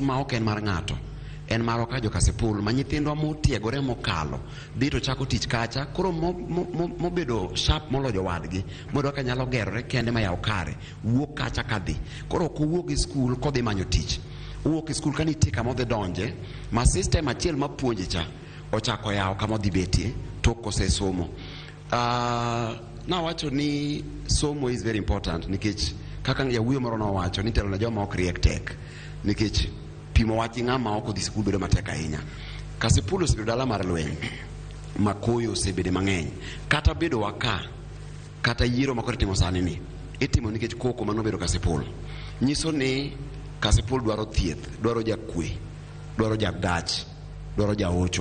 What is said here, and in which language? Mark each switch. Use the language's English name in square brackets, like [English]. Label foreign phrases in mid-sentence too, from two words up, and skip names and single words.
[Luo (Kenya and Tanzania)] ma ok en mar ng'ato en maro ka joka Sipul ma nyithindwa motiegore mokalo dhi to chako tich kacha koro mobedo sharp molojo wadgi modo ka nyalo gerore kende ma yaw kare wuok kacha kadhi koro kuwuok e skul kodhi manyo tich wuok e skul kanitie kama odhi donje ma system achiel ma puonje cha ochako yaw kama odhi betie tok kosesomo. Na wacho ni somo [English] is very important [Luo (Kenya and Tanzania)] nikech kaka yawuoyo moro nowacho ni telo na joma ok riek tek nikech pimo wach ng'ama ok odhi skul bedo matek ahinya. Kasipul osebedo dala mar lweny makoyo osebede mang'eny kata bedo waka kata yiero makore timo sani ni itimo nikech koko manobedo Kasipul nyiso ni Kasipul dwaro thieth, dwaro jakwe, dwaro jagach, dwaro jaocho.